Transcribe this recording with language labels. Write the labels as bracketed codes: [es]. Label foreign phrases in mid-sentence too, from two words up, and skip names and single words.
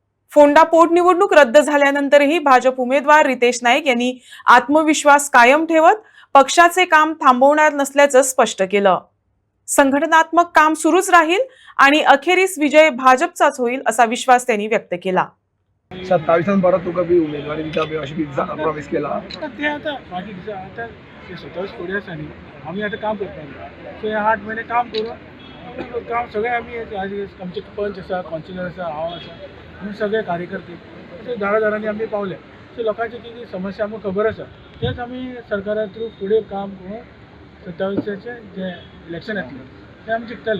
[mr] फोंडा पोटनिवडणूक रद्द झाल्यानंतरही भाजप उमेदवार रितेश नाईक यांनी आत्मविश्वास कायम ठेवत पक्षाचे काम थांबवणार नसल्याचं स्पष्ट केलं। संघटनात्मक काम सुरूच राहील आणि अखेरीस विजय भाजपचाच होईल असा विश्वास त्यांनी व्यक्त केला। [kok] 27 परत तुका बी उमेदवारी दिता बी अशी प्रॉमिस केला ते आता बाकी आता ते 27 कोडी आसानी आम्ही आता काम करता सो हे 8 महिने काम करून काम सगळे आम्ही आमचे पंच आसा कौन्सिलर आसा हांव आसा आमी सगळे कार्यकर्ते अशे दारादारांनी आमी पावले सो लोकांची कितें समस्या आमकां खबर आसा तेच आमी सरकारा थ्रू फुडें काम करून 27चे जे इलेक्शन येतलें ते आमी जिखतले।